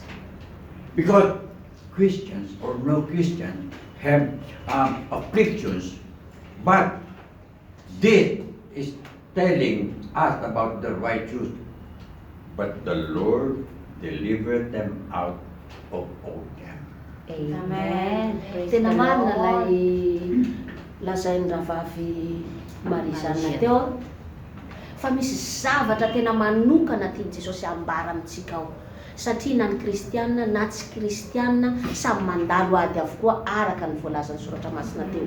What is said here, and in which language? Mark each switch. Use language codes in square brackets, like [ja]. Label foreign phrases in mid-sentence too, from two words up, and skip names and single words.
[en] Because Christians or no Christian have afflictions, but this is telling us about the righteous. But the Lord delivered them out of all them. Amen. Praise [mg] Tena [en] the [mg] marina [en] Lord. [mg] lay lazain'ny rahavavy Marizana teo fa misy zavatra tena manokana tiany Jesosy ambara amintsika ao, satria na ny kristianina na tsy kristianina samy mandalo ady avokoa araka ny voalazan'ny soratra masina teo.